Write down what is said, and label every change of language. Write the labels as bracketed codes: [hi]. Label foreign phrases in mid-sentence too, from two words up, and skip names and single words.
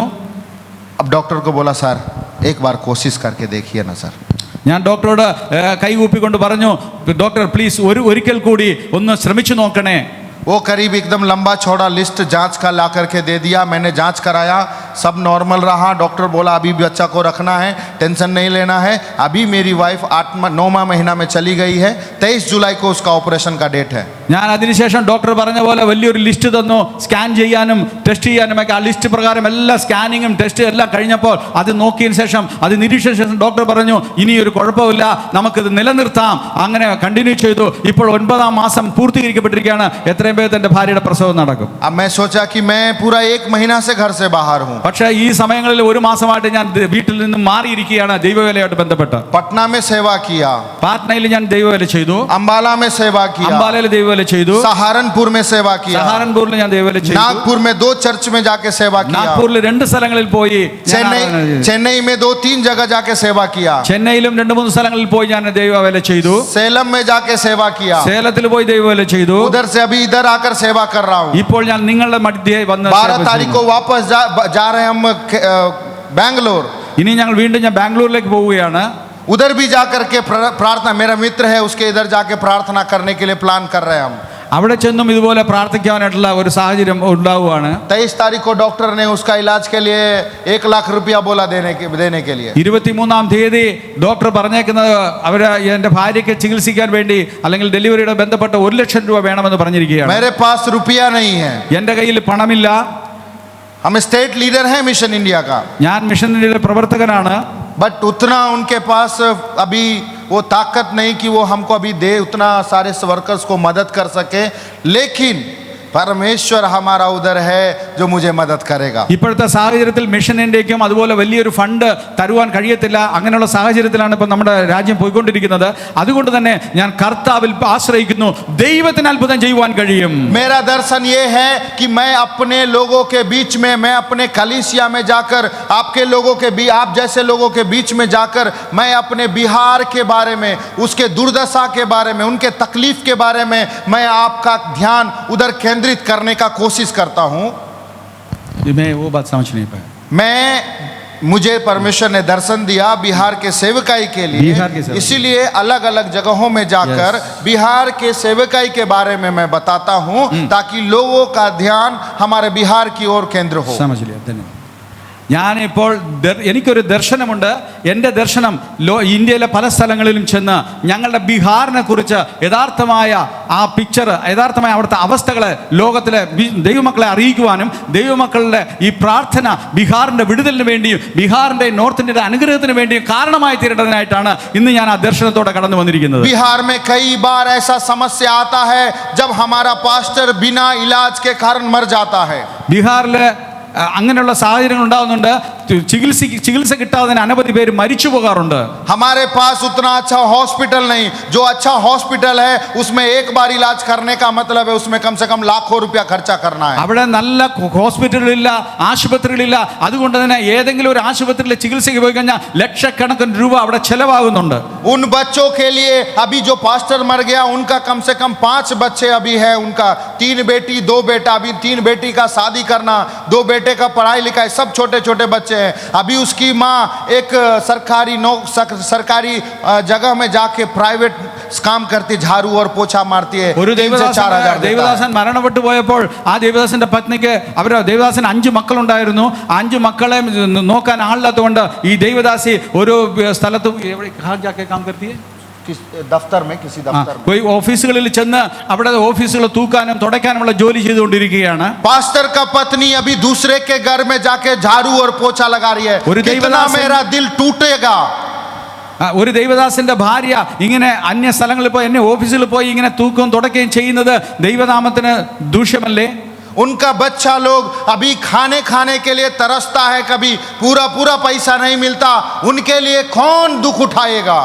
[hi] अब डॉक्टर को बोला सर एक बार कोशिश करके देखिए ना सर। [ml] ഞാൻ ഡോക്ടറോട് കൈകൂപ്പിക്കൊണ്ട് പറഞ്ഞു, [en] doctor please [ml] ഒരിക്കൽ കൂടി ഒന്ന് ശ്രമിച്ചു നോക്കണേ. [hi] वो करीब एकदम लंबा चौड़ा लिस्ट जांच का ला करके दे दिया। मैंने जांच कराया, सब नॉर्मल रहा। डॉक्टर बोला अभी भी बच्चा को रखना है, टेंशन नहीं लेना है। अभी मेरी वाइफ 9वां महीना में चली गई है, 23 जुलाई को उसका ऑपरेशन का डेट है। [ml] ഞാൻ അതിനുശേഷം ഡോക്ടർ പറഞ്ഞ പോലെ വലിയൊരു ലിസ്റ്റ് തന്നു, സ്കാൻ ചെയ്യാനും ടെസ്റ്റ് ചെയ്യാനും ഒക്കെ. ആ ലിസ്റ്റ് പ്രകാരം എല്ലാ സ്കാനിങ്ങും ടെസ്റ്റ് എല്ലാം കഴിഞ്ഞപ്പോൾ അത് നോക്കിയതിന് ശേഷം അത് നിരീക്ഷിച്ച ശേഷം ഡോക്ടർ പറഞ്ഞു ഇനിയൊരു കുഴപ്പമില്ല, നമുക്കിത് നിലനിർത്താം. അങ്ങനെ കണ്ടിന്യൂ ചെയ്തു. ഇപ്പോൾ 9ാം മാസം പൂർത്തീകരിക്കപ്പെട്ടിരിക്കുകയാണ്. എത്രയും വേഗം എൻ്റെ ഭാര്യയുടെ പ്രസവം നടക്കും. [hi] अब मैं सोचा कि मैं पूरा 1 महीना से घर से बाहर हूँ. [ml] പക്ഷേ ഈ സമയങ്ങളിൽ ഒരു മാസമായിട്ട് ഞാൻ വീട്ടിൽ നിന്ന് മാറിയിരിക്കുകയാണ് ദൈവവേലയായിട്ട് ബന്ധപ്പെട്ട്. [hi] पटना में सेवा किया, [ml] പാറ്റ്നയിൽ ഞാൻ ദൈവവേല ചെയ്തു, [hi] अंबाला में सेवा किया, [ml] അംബാലയിൽ ദൈവവേല ചെയ്തു, [hi] सहारनपुर में सेवा किया, [ml] സഹാരൻപൂരിൽ ഞാൻ ദൈവവേല ചെയ്തു, [hi] नागपुर में 2 चर्च में जाके सेवा किया, [ml] നാഗ്പൂരിൽ 2 സ്ഥലങ്ങളിൽ പോയി ഞാൻ ആരാധന ചെയ്തു. [hi] चेन्नई में 2-3 जगह जाके सेवा किया, [ml] ചെന്നൈയിലും 2-3 സ്ഥലങ്ങളിൽ പോയി ഞാൻ ദൈവവേല ചെയ്തു, [hi] सेलम में जाके सेवा किया, [ml] സേലത്തിൽ പോയി ദൈവവേല ചെയ്തു. [hi] उधर से अभी इधर आकर सेवा कर रहा हूँ. [ml] ഇപ്പോൾ ഞാൻ നിങ്ങളുടെ മധ്യേ വന്ന് [hi] 12 तारीख को वापस जा रहे हैं हम बैंगलोर. [ml] ഇനി ഞങ്ങൾ വീണ്ടും ഞാൻ ബാംഗ്ലൂരിലേക്ക് പോവുകയാണ്. [hi] उधर भी जाकर के प्रार्थना, मेरा मित्र है उसके इधर जाके प्रार्थना करने के लिए प्लान कर रहे हैं हम. [ml] അവിടെ ചെന്നും ഇതുപോലെ പ്രാർത്ഥിക്കാനായിട്ടുള്ള ഒരു സാഹചര്യം ഉണ്ടാവുകയാണ്. [hi] 23 तारीख को डॉक्टर ने उसका इलाज के लिए 1 लाख रुपया बोला देने के लिए. [ml] 23-ാം തീയതി ഡോക്ടർ പറഞ്ഞേക്കുന്നത് അവര് എൻ്റെ ഭാര്യയ്ക്ക് ചികിത്സിക്കാൻ വേണ്ടി അല്ലെങ്കിൽ ഡെലിവറിയുടെ ബന്ധപ്പെട്ട 1 ലക്ഷം രൂപ വേണമെന്ന് പറഞ്ഞിരിക്കുകയാണ്. [hi] मेरे पास रुपया नहीं है. [ml] എൻ്റെ കയ്യിൽ പണമില്ല. [hi] हम [en] state leader [hi] हैं मिशन इंडिया का, [ml] ഞാൻ മിഷൻ ഇന്ത്യയുടെ പ്രവർത്തകനാണ്. [hi] बट उतना उनके पास अभी वो ताकत नहीं कि वो हमको अभी दे उतना सारे वर्कर्स को मदद कर सके. लेकिन परमेश्वर हमारा उधर है जो मुझे मदद करेगा. [ml] ഇപ്പോഴത്തെ സാഹചര്യത്തിൽ മിഷൻ ഇന്ത്യയ്ക്കും അതുപോലെ വലിയൊരു ഫണ്ട് തരുവാൻ കഴിയത്തില്ല. അങ്ങനെയുള്ള സാഹചര്യത്തിലാണ് ഇപ്പോൾ നമ്മുടെ രാജ്യം പോയിക്കൊണ്ടിരിക്കുന്നത്. അതുകൊണ്ട് തന്നെ ഞാൻ കർത്താവിൽ ആശ്രയിക്കുന്നു. ദൈവത്തിന് അത്ഭുതം ചെയ്യുവാൻ കഴിയും. [hi] मेरा दर्शन ये है कि मैं अपने लोगों के बीच में, मैं अपने कलीसिया में जाकर आपके लोगों के बीच, आप जैसे लोगों के बीच में जाकर मैं अपने बिहार के बारे में, उसके दुर्दशा के बारे में, उनके तकलीफ के बारे में मैं आपका ध्यान उधर केंद्रित करने का कोशिश करता हूं. मैं वो बात समझ नहीं पाया. मुझे परमेश्वर ने दर्शन दिया बिहार के सेवकाई के लिए, इसीलिए अलग अलग जगहों में जाकर बिहार के सेवकाई के बारे में मैं बताता हूं ताकि लोगों का ध्यान हमारे बिहार की ओर केंद्र हो. समझ लिया, धन्यवाद. [ml] ഞാനിപ്പോൾ എനിക്കൊരു ദർശനമുണ്ട്. എൻ്റെ ദർശനം ഇന്ത്യയിലെ പല സ്ഥലങ്ങളിലും ചെന്ന് ഞങ്ങളുടെ ബീഹാറിനെ കുറിച്ച് യഥാർത്ഥമായ ആ പിക്ചർ, യഥാർത്ഥമായ അവിടുത്തെ അവസ്ഥകളെ ലോകത്തിലെ ദൈവമക്കളെ അറിയിക്കുവാനും ദൈവമക്കളുടെ ഈ പ്രാർത്ഥന ബീഹാറിൻ്റെ വിടുതലിന് വേണ്ടിയും ബീഹാറിൻ്റെ നോർത്ത് ഇന്ത്യയുടെ അനുഗ്രഹത്തിന് വേണ്ടിയും കാരണമായി തീരേണ്ടതിനായിട്ടാണ് ഇന്ന് ഞാൻ ആ ദർശനത്തോടെ കടന്നു വന്നിരിക്കുന്നത്. [hi] बिहार में कई बार ऐसा समस्या आता है जब हमारा पास्टर बिना इलाज के कारण मर जाता है. [ml] ബീഹാറിലെ അങ്ങനെയുള്ള സാഹചര്യങ്ങൾ ഉണ്ടാകുന്നുണ്ട്. ചികിത്സ കിട്ടാതെ അനവധി പേര് മരിച്ചു പോകാറുണ്ട്. [hi] हमारे पास उतना अच्छा हॉस्पिटल नहीं. जो अच्छा हॉस्पिटल है उसमें एक बार इलाज करने का मतलब है उसमें कम से कम लाखों रुपया खर्चा करना है. [ml] അവിടെ നല്ല ഹോസ്പിറ്റലുകളില്ല, ആശുപത്രികളില്ല. അതുകൊണ്ട് തന്നെ ഏതെങ്കിലും ഒരു ആശുപത്രിയിൽ ചികിത്സയ്ക്ക് പോയി കഴിഞ്ഞാൽ ലക്ഷക്കണക്കിന് രൂപ അവിടെ ചെലവാകുന്നുണ്ട്. [hi] उन बच्चों के लिए अभी जो पास्टर मर गया उनका कम से कम 5 बच्चे अभी है. उनका 3 बेटी 2 बेटा. अभी 3 बेटी का शादी करना, 2 बेटे का पढ़ाई लिखाई, सब छोटे छोटे बच्चे हैं. अभी उसकी माँ एक सरकारी जगह में जाके प्राइवेट काम करती, झाड़ू और पोछा मारती है. [ml] ഒരു ദേവദാസൻ മരണപ്പെട്ടു പോയപ്പോൾ ആ ദേവദാസന്റെ പത്നിക്ക് ദേവദാസന് 5 മക്കളുണ്ടായിരുന്നു. 5 മക്കളെ നോക്കാൻ ആളില്ലാത്തതുകൊണ്ട് ഈ ദേവദാസി ഒരു സ്ഥലത്ത് [hi] दफ्तर में किसी दफ्तर में [ml] कोई ഓഫീസുകളിൽ ചെന്ന് അവിടെ ഓഫീസുകൾ തൂക്കാനും തുടയ്ക്കാനുമുള്ള ജോലി ചെയ്തുകൊണ്ടിരിക്കുകയാണ്. [hi] पास्टर का पत्नी अभी दूसरे के घर में जाके झाड़ू और पोछा लगा रही है. कितना मेरा दिल टूटेगा. [ml] ഒരു ദൈവദാസന്റെ ഭാര്യ ഇങ്ങനെ അന്യ സ്ഥലങ്ങളിൽ പോയി എന്നെ ഓഫീസിൽ പോയി ഇങ്ങനെ തൂക്കുകയും തുടയ്ക്കുകയും ചെയ്യുന്നത് ദൈവനാമത്തിന് ദൂഷ്യമല്ലേ? [hi] उनका बच्चा लोग अभी खाने के लिए तरसता है, कभी पूरा पैसा नहीं मिलता. उनके लिए कौन दुख उठाएगा?